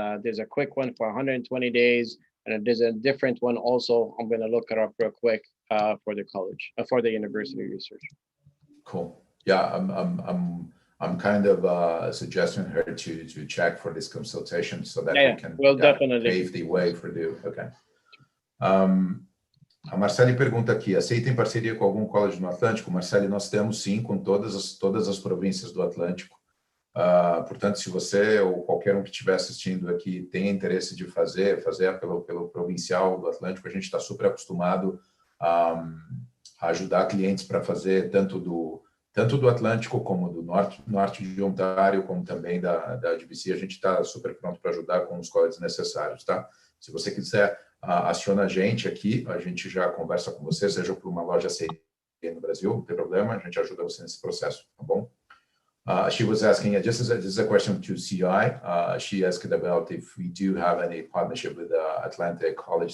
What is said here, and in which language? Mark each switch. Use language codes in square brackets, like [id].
[en] There's a quick one for 120 days, and there's a different one also. I'm going to look it up real quick for the college, for the university research. Cool. Yeah, I'm kind of suggesting her to check for this consultation so that we can definitely pave the way for the. Okay. [pt] A Marcele pergunta aqui: aceita em parceria com algum college no Atlântico? Marcele, nós temos sim, com todas as províncias do Atlântico. Portanto, se você ou qualquer um que estiver assistindo aqui tem interesse de fazer pelo provincial do Atlântico, a gente está super acostumado a ajudar clientes para fazer tanto do Atlântico como do norte de Ontário, como também da GBC. A gente está super pronto para ajudar com os colleges necessários, tá? Se você quiser, aciona a gente aqui, a gente já conversa com você, seja por uma loja CI no Brasil, não tem problema, a gente ajuda você nesse processo, tá bom? [en] She was asking, this is a question to CI. She asked about if we do have any partnership with Atlantic College.